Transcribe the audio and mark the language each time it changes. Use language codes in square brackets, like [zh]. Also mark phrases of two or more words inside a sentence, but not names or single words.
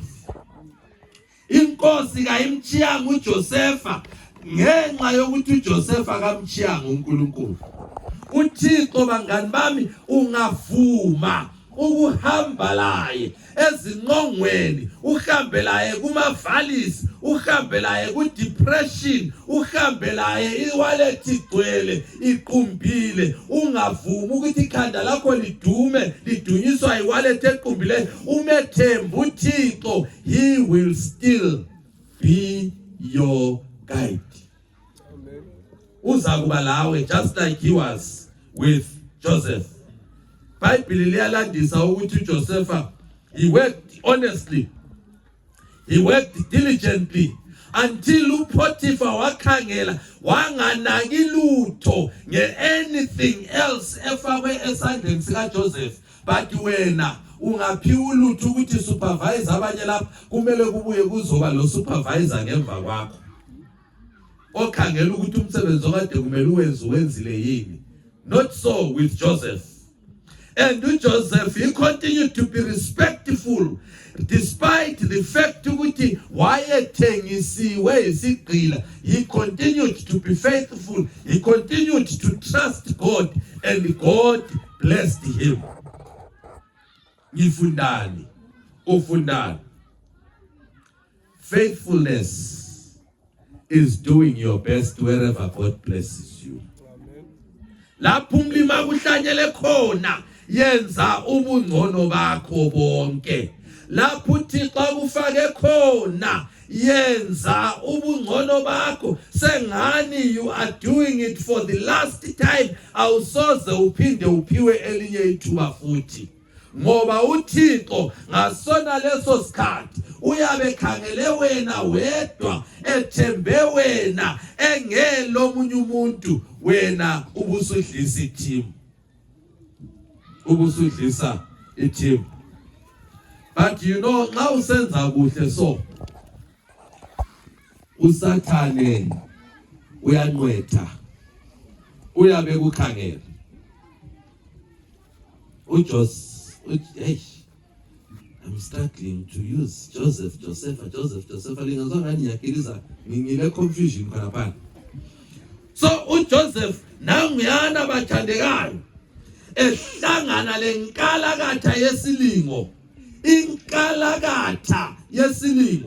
[nd] Inkosi kayimchiyanga uJoseph ngenxa yokuthi uJoseph akamchiyanga uNkulunkulu. uThixo bangani bami ungavuma ukuhamba laye ezinqongweni, uhambe laye kumavalleys, uhambe laye ku-depression, uhambe laye iwallet igcwele iqumbile, ungavumi ukuthi ikhanda lakho lidume lidunyiswa iwallet equmbile. Umethemba uThixo, [en] he will still be your guide. [nd] Uza kuba lawe [en] just like he was with Joseph. [nd] Bible liyalandisa ukuthi uJoseph, [en] he worked honestly, he worked diligently until [nd] uPotiphar wakhangela wanganaki lutho [en] anything else [nd] efakwe esandleni sika Joseph. But wena ungaphiwa ulutho ukuthi supervise abanye lapha, kumele kubuye kuzoba lo supervisor ngemva kwakho okhangela ukuthi umsebenzi okade kumele wenzile yini. [en] Not so with Joseph. And Joseph, he continued to be respectful despite the fact [nd] ukuthi wayethengisiwe isigqila. [en] He continued to be faithful. He continued to trust God, and God blessed him. [nd] Ngifundani, ufundani. [en] Faithfulness is doing your best wherever God blesses you. [nd] Lapho umlima kuhlanyele khona yenza ubungcono bakho bonke. Lapho uThixo kufake khona yenza ubungcono bakho. [en] Sengani you are doing it for the last time. [nd] Awusoze uphinde uphiwe elinye ithuba futhi. Ngoba uThixo ngasona leso sikhathi uyabe khangele wena wedwa, ethembe wena, engelo omunye umuntu, wena ubusudlisa iteam. Ubusudlisa iteam. [en] But you know, [nd] nxa usenza kuhle so usathane uyanqwetha, uyabe kukhangela. [en] Hey, I'm struggling to use Joseph. [nd] Lingazange ngiyakiliza ngile confusion khona phana. So Joseph nanguyana bathandekayo ehlangana lenkalakatha yesilingo. Inkalakatha yesilingo.